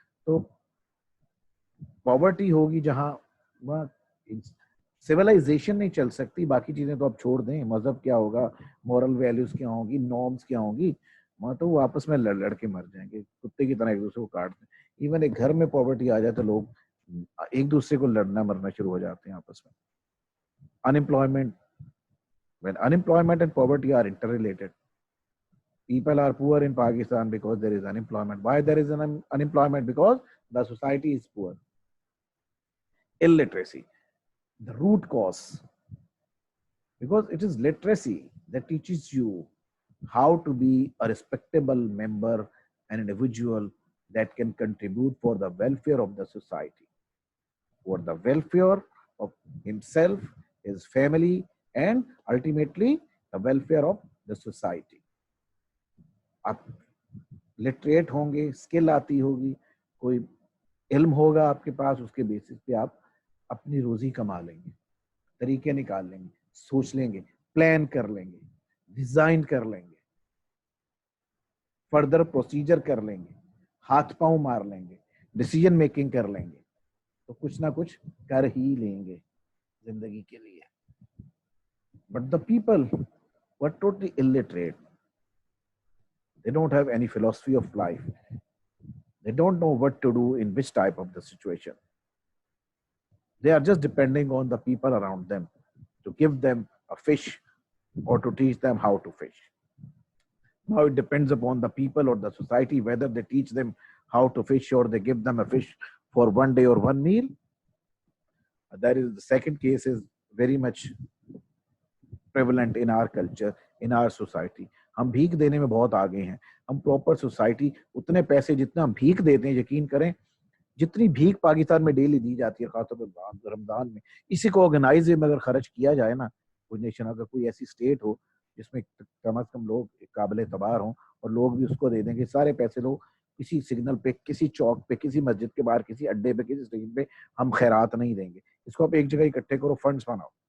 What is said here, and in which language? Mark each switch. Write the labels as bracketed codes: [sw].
[ur] تو پاورٹی ہوگی جہاں, وہاں سیولائزیشن نہیں چل سکتی. باقی چیزیں تو آپ چھوڑ دیں, مذہب کیا ہوگا, مورل ویلیوز کیا ہوں گی, نارمس کیا ہوں گی, وہاں تو وہ آپس میں لڑ کے مر جائیں گے, کتے کی طرح ایک دوسرے کو کاٹ دیں. ایون ایک گھر میں پاورٹی آ جائے تو لوگ ایک دوسرے کو لڑنا مرنا شروع ہو جاتے ہیں آپس میں. [en] Unemployment, when unemployment and poverty are interrelated, people are poor in Pakistan because there is unemployment. Why there is an unemployment? Because the society is poor. Illiteracy, the root cause, because it is literacy that teaches you how to be a respectable member, an individual that can contribute for the welfare of the society, for the welfare of himself, his family, and ultimately the welfare of the society. [ur] آپ literate ہوں گے, skill آتی ہوگی, کوئی علم ہوگا آپ کے پاس, اس کے بیسس پہ آپ اپنی روزی کما لیں گے, طریقے نکال لیں گے, سوچ لیں گے, پلان کر لیں گے, ڈیزائن کر لیں گے, فردر پروسیجر کر لیں گے, ہاتھ پاؤں مار لیں گے, ڈیسیجن میکنگ کر لیں گے, تو کچھ نہ کچھ کر ہی لیں گے زندگی کے لیے. [en] But the people were totally illiterate. They don't have any philosophy of life. They don't know what to do in which type of the situation. They are just depending on the people around them to give them a fish or to teach them how to fish. Now it depends upon the people or the society whether they teach them how to fish or they give them a fish for one day or one meal, That is the second case is very much prevalent in our culture, in our society. [ur] ہم بھیک دینے میں بہت آگے ہیں. ہم proper society اتنے پیسے جتنا ہم بھیک دیتے ہیں, یقین کریں جتنی بھیک پاکستان میں ڈیلی دی جاتی ہے خاص طور پہ رمضان میں, اسی کو آرگنائز میں اگر خرچ کیا جائے نا, کوئی نیشن اگر کوئی ایسی اسٹیٹ ہو جس میں کم از کم لوگ قابل اعتبار ہوں اور لوگ بھی اس کو دے دیں کہ سارے پیسے لوگ کسی سگنل پہ, کسی چوک پہ, کسی مسجد کے باہر, کسی اڈے پہ, کسی اسٹیشن پہ ہم خیرات نہیں دیں گے, اس کو آپ ایک جگہ اکٹھے کرو, فنڈس بناؤ